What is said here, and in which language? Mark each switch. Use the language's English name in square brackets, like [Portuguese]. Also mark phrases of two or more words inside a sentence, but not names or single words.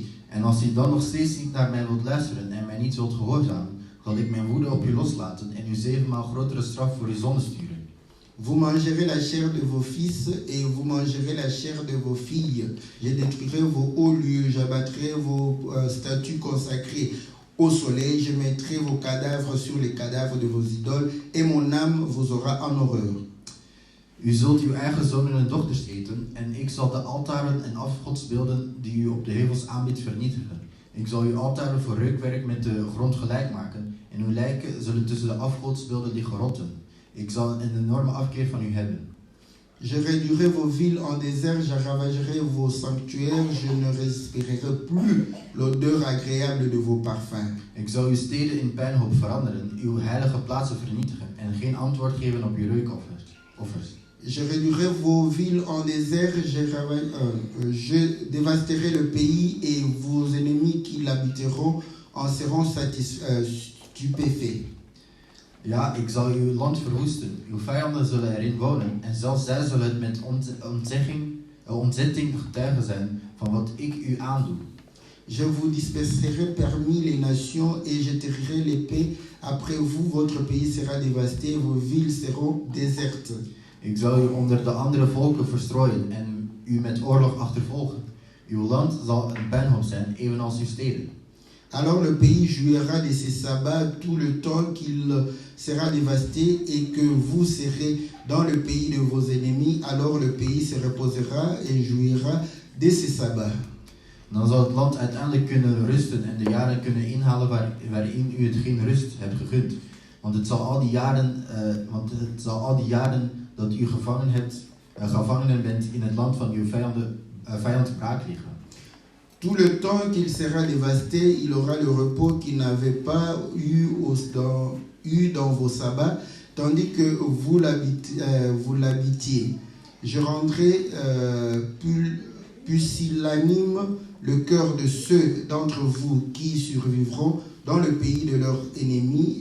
[Dutch] En als u dan nog steeds niet naar mij wilt luisteren en mij niet wilt gehoorzamen, zal ik mijn woede op u loslaten en u 7 maal grotere straf voor uw zonde sturen. [French] Vous mangerez la chair de vos fils et vous mangerez la chair de vos filles. Je détruirai vos hauts lieux, j'abattrai vos statues consacrées. au soleil, je mettrai vos cadavres sur les cadavres de vos idoles, et mon âme vous aura en horreur. [Dutch] U zult uw eigen zonen en dochters eten, en ik zal de altaren en afgodsbeelden die u op de heuvels aanbiedt vernietigen. Ik zal uw altaren voor reukwerk met de grond gelijk maken, en uw lijken zullen tussen de afgodsbeelden liggen rotten. Ik zal een enorme afkeer van u hebben. [French] Je réduirai vos villes en désert, je ravagerai vos sanctuaires, je ne respirerai plus l'odeur agréable de vos parfums. [Dutch] Ik zal uw steden in puinhoop veranderen, uw heilige plaatsen vernietigen, en geen antwoord geven op uw reukoffers. [French] Je réduirai vos villes en désert, je dévasterai le pays et vos ennemis qui l'habiteront en seront stupéfaits. [Dutch] Ja, ik zal uw land verwoesten, uw vijanden zullen erin wonen, en zelfs zij zullen het met ontzetting getuigen zijn van wat ik u aandoe. [French] Je vous disperserai parmi les nations et je tirirai l'épée. Après vous, votre pays sera dévasté, vos villes seront désertes. [Dutch] Ik zal u onder de andere volken verstrooien en u met oorlog achtervolgen. Uw land zal een puinhoop zijn, evenals uw steden. [French] Alors le pays jouira de ses sabbats tout le temps qu'il sera dévasté et que vous serez dans le pays de vos ennemis. Alors le pays se reposera et jouira de ses sabbats. [Dutch] Dan zal het land uiteindelijk kunnen rusten en de jaren kunnen inhalen waarin u het geen rust hebt gegund. Want het zal al die jaren dat u gevangenen bent in het land van uw vijand braak liggen. [French] Tout le temps qu'il sera dévasté, il aura le repos qu'il n'avait pas eu dans vos sabbats, tandis que vous l'habitiez. Je rendrai pusillanime le cœur de ceux d'entre vous qui survivront dans le pays de leurs ennemis.